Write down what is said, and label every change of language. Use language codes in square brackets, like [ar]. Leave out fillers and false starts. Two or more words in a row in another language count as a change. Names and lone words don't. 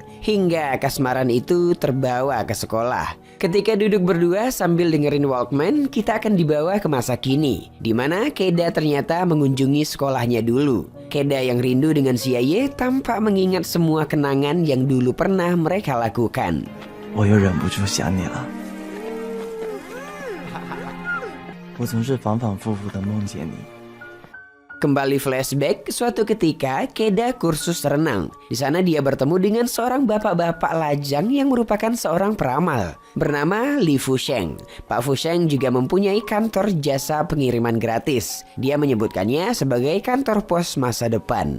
[id] Hingga kasmaran itu terbawa ke sekolah. Ketika duduk berdua sambil dengerin Walkman, kita akan dibawa ke masa kini, di mana Keda ternyata mengunjungi sekolahnya dulu. Keda yang rindu dengan Xie Ye tampak mengingat semua kenangan yang dulu pernah mereka lakukan. [zh] 我又忍不住想你了。我总是反反复复的梦见你。 [id] Kembali flashback, suatu ketika Keda kursus renang. Di sana dia bertemu dengan seorang bapak-bapak lajang yang merupakan seorang peramal bernama Li Fusheng. Pak Fusheng juga mempunyai kantor jasa pengiriman gratis. Dia menyebutkannya sebagai kantor pos masa depan.